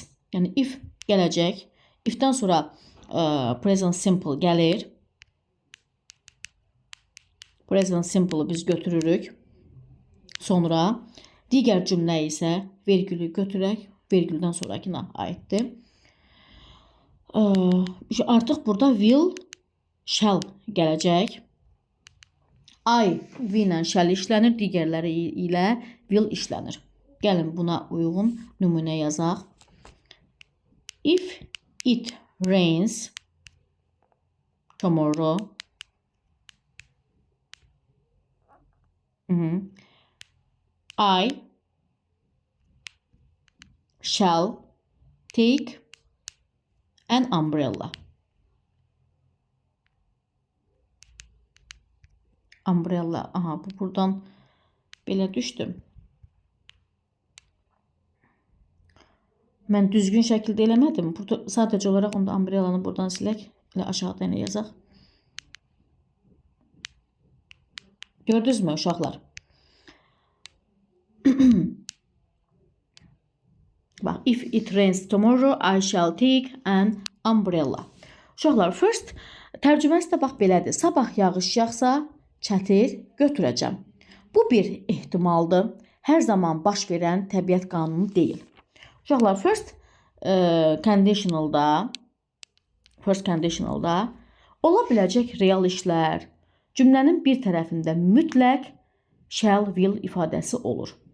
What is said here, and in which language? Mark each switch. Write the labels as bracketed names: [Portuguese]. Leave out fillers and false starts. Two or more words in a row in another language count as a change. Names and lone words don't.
[Azerbaijani] Yəni if gələcək, ifdən sonra [English] present simple [Azerbaijani] gəlir. [English] Present simple [Azerbaijani] biz götürürük. Sonra digər cümlə isə vergülü götürək. Vergüldən sonrakına aiddir. Artıq burada [English] will, shall [Azerbaijani] gələcək. [English] I, we [Azerbaijani] ilə shall işlənir, digərləri ilə will işlənir. Gəlin buna uyğun nümunə yazaq. [English] If it rains tomorrow, I shall take an umbrella. [Azerbaijani] Umbrella. Aha, bu buradan belə düşdüm. Mən düzgün şəkildə eləmədim. Burada sadəcə olaraq onda umbrellanı buradan silək. Elə aşağıda yenə yazaq. Gördünüz mü uşaqlar? Bax, [English] if it rains tomorrow, I shall take an umbrella. [Azerbaijani] Uşaqlar, first tərcüməsi də bax belədir. Sabah yağış yağsa, çətir götürəcəm. Bu bir ehtimaldır. Hər zaman baş verən təbiət qanunu deyil. Uşaqlar, [English] first conditionalda [Azerbaijani] ola biləcək real işlər, cümlənin bir tərəfində mütləq [English] shall, will [Azerbaijani] ifadəsi olur.